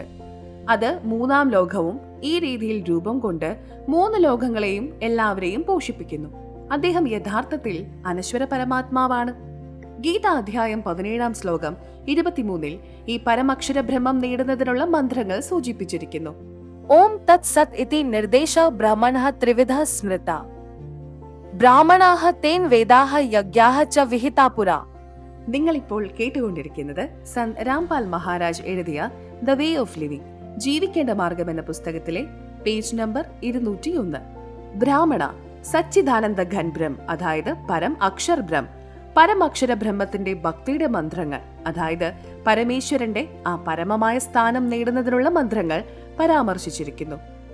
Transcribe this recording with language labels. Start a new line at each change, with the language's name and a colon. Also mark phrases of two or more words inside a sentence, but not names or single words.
Malayalam: അത് 3-ാം ലോകവും ഈ രീതിയിൽ രൂപം കൊണ്ട് 3 ലോകങ്ങളെയും എല്ലാവരെയും പോഷിപ്പിക്കുന്നു. അദ്ദേഹം യഥാർത്ഥത്തിൽ അനശ്വര പരമാത്മാവാണ്. ഗീത അധ്യായം 17-ാം ശ്ലോകം 23-ൽ ഈ പരമക്ഷര ബ്രഹ്മം നേടുന്നതിനുള്ള മന്ത്രങ്ങൾ സൂചിപ്പിച്ചിരിക്കുന്നു.
Sanskrit: ओम तत्सत् इति निर्देश ब्राह्मणः त्रिविधः स्मृता ब्राह्मणाः तेन वेदाः यज्ञाः च विहिता पुरा.
Malayalam: നിങ്ങളിപ്പോൾ കേട്ടുകൊണ്ടിരിക്കുന്നത് സന്ത് രാംപാൽ മഹാരാജ് എഴുതിയ ദ വേ ഓഫ് ലിവിംഗ്, ജീവിക്കേണ്ട മാർഗം എന്ന പുസ്തകത്തിലെ പേജ് നമ്പർ 201. ബ്രാഹ്മണ, സച്ചിദാനന്ദ ഘൻ ബ്രഹ്മ, അതായത് പരം അക്ഷർ ബ്രഹ്മ, പരമക്ഷര ബ്രഹ്മത്തിന്റെ ഭക്തിയുടെ മന്ത്രങ്ങൾ, അതായത് പരമേശ്വരന്റെ ആ പരമമായ സ്ഥാനം നേടുന്നതിനുള്ള മന്ത്രങ്ങൾ പരാമർശിച്ചിരിക്കുന്നു.